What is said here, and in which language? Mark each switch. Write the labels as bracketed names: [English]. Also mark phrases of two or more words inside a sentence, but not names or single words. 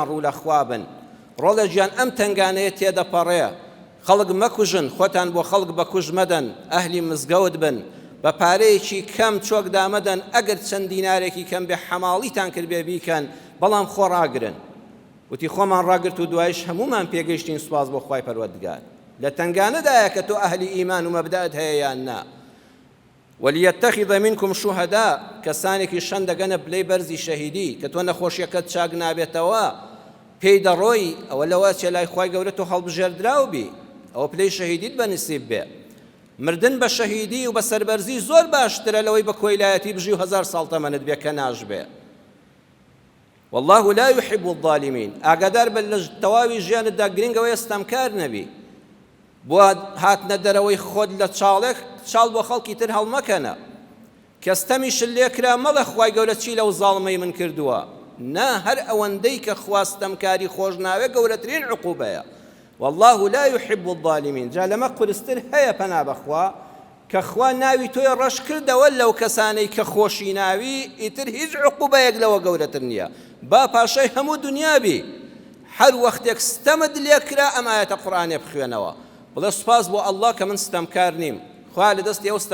[Central Kurdish] ڕوو لە خوا بن ڕۆڵە گیان ئەم تەنگانەیە تێدەپەڕێ خەڵک مەکوژن خۆتان بۆ خەڵک بەکوژ مەدەن ئەهلی مزگەوت بن بە پارەیەکی کەم چۆک دامەدەن ئەگەر چەند دینارێکی کەم بێ حەماڵیتان کرد بێ بیکەن بەڵام خۆ ڕاگرن وتی خۆمان ڕاگرت و دوایش هەمومان پێگەیشتین سوپاس بۆ خوای پەروەردگار لە تەنگانەدایە کە تۆ ئەهلی ئیمان و مەبدەت هەیە یان نا [Arabic] وَلْيَتَّخِذَ مِنكُمْ شُهَدَاء [Central Kurdish] کەسانێکی شەن دەگەنە بلەی بەرزی شەهیدی کە تۆ نەخۆشیەکەت چاک نابێتەوە پێی دەڕۆی ئەوە لەوە چێ لای خوای گەورە تۆ هەڵبژێردراو بی ئەوە پلەی شەهیدیت بەنسیب بێ مردن بە شەهیدی و بە سەربەرزی زۆر باشترە لەوەی بە کۆیلایەتی بژی و 1000 ساڵ تەمەنت بێ کە ناژبێ [Arabic] والله لا يحب الظالمين [Central Kurdish] ئاگادار بە لە تەواوی ژیانتدا گرنگەوەی ئەستەمکار نەبی بۆ هاتنە دەرەوەی خۆت لە چاڵێک چاڵ بۆ خەڵکی تر هەڵمەکەنە کەستەمیش لێکرا مەڵە خوای گەورە چی لەو زاڵمەی من کردووە نا هەر ئەوەندەی کە خواستەمکاری خۆش ناوێ گەورەترین عقوبەیە [Arabic] والله لا يحب الظالمين [Central Kurdish] جا لەمە قورستر هەیە پەنا بەخوا کە خوا ناوی تۆی ڕەش کردەوە لەو کەسانەی کە خۆشی ناوی ئیتر هیچ عقوبەیەک لەوە گەورەتر نییە با پاشای هەموو دنیابی هەر وەختێک ستەمت لێکرا ئەم ئاەتە قورئانێ بخوێنەوە بڵێ سوپاس بۆ ئەڵڵا کە من ستەمکار نیم خوا لە دەستی ئەو